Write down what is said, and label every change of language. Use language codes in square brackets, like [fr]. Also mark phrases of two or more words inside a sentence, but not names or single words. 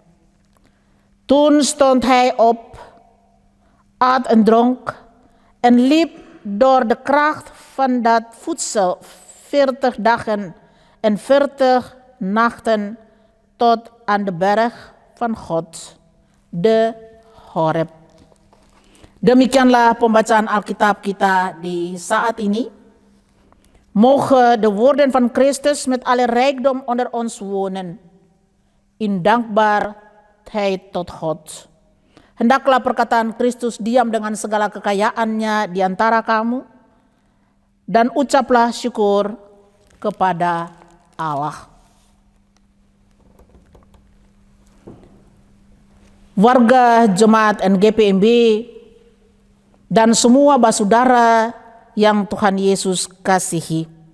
[nl] Toen stond hij op, at en dronk en liep door de kracht van dat voedsel 40 dagen en 40 nachten tot aan de berg van God, de Horeb. [id] Demikianlah pembacaan Alkitab kita di saat ini. [nl] Mogen de woorden van Christus met alle rijkdom onder ons wonen, in dankbaarheid tot God. [id] Hendaklah perkataan Kristus diam dengan segala kekayaannya di antara kamu, dan ucaplah syukur kepada Allah. Warga jemaat NGPMB dan semua basudara yang Tuhan Yesus kasihi.